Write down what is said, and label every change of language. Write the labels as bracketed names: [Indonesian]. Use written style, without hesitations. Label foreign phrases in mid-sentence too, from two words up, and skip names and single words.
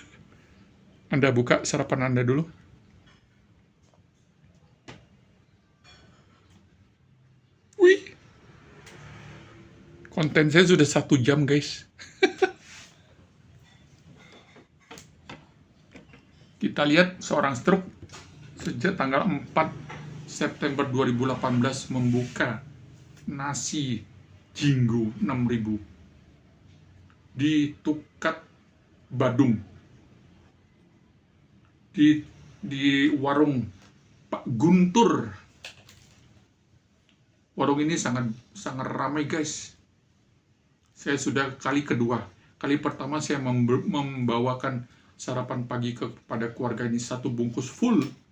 [Indonesian] Anda buka sarapan Anda dulu. Wih, konten saya sudah 1 jam guys. Kita lihat seorang stroke sejak tanggal 4 September 2018 membuka nasi Jinggo 6.000 di Tukat Badung, di warung Pak Guntur. Warung ini sangat ramai guys. Saya sudah kali kedua. Kali pertama saya membawakan sarapan pagi kepada keluarga ini 1 bungkus full.